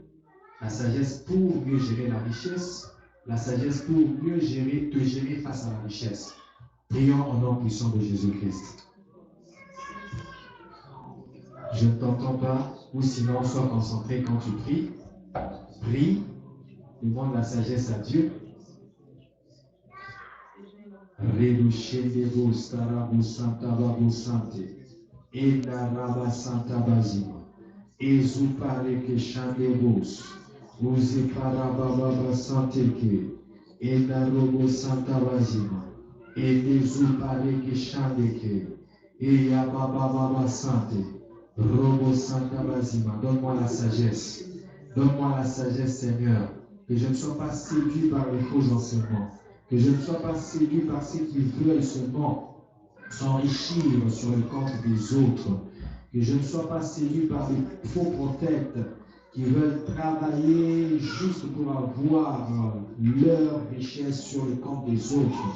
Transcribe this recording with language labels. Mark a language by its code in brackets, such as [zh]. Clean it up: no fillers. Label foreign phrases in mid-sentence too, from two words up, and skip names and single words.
[fr] La sagesse pour mieux gérer la richesse, la sagesse pour mieux te gérer face à la richesse. Prions au nom puissant de Jésus-Christ. Je ne t'entends pas, ou sinon sois concentré quand tu pries. Prie, demande la sagesse à Dieu. Reduchendebo starabu santa babu sante. Enda raba santa bazima. Ezupare que chandebos. Uzi parababa sante que. Enda robo santa bazima. Ezupare que chandeke. Eya baba sante. Robo santa bazima. Donne-moi la sagesse. Donne-moi la sagesse, Seigneur. Que je ne sois pas séduit par les faux enseignements. Que je ne sois pas séduit par ceux qui veulent seulement s'enrichir sur le compte des autres. Que je ne sois pas séduit par les faux prophètes qui veulent travailler juste pour avoir leur richesse sur le compte des autres.